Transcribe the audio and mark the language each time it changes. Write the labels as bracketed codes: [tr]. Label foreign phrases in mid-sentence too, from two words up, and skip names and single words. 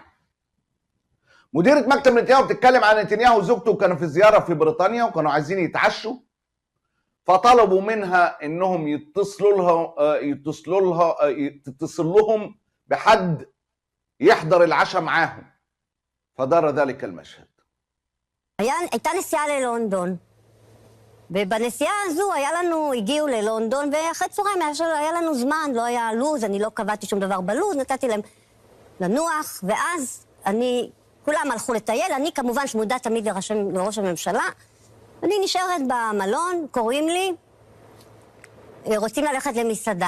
[ar] مديرة مكتب نتنياهو بتتكلم عن نتنياهو وزوجته كانوا في زيارة في بريطانيا وكانوا عايزين يتعشوا، فطلبوا منها انهم يتصل لهم بحد يحضر العشاء معاهم، فدار ذلك المشهد. [he] הייתה נסיעה ללונדון, ובנסיעה הזו הגיעו ללונדון, ואחרי צהריים היה לנו זמן, לא היה לוז, אני לא קבעתי שום דבר בלוז, נתתי להם לנוח, ואז כולם הלכו לטייל, אני כמובן שמודעת תמיד לראש הממשלה, אני נשארת במלון, קוראים לי, רוצים ללכת למסעדה.